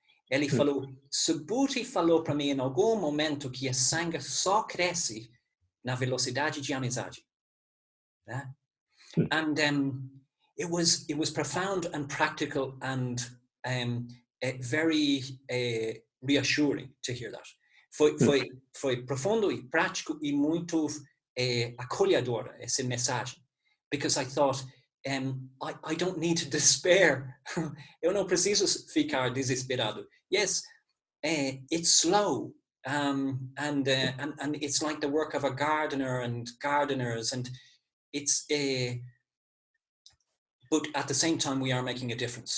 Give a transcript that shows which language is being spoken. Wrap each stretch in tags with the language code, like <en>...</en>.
<pt>Ele falou, Subhuti falou para mim em algum momento que a Sangha só cresce na velocidade de amizade.</pt> <en>Yeah? And it was profound and practical and very reassuring to hear that.</en> <pt>Foi profundo e prático e muito acolhedora essa mensagem.</pt> <en>Because I thought, I don't need to despair.</en> <pt>Eu não preciso ficar desesperado.</pt> <en>Yes, it's slow. And it's like the work of a gardener and gardeners, and it's but at the same time we are making a difference.</en>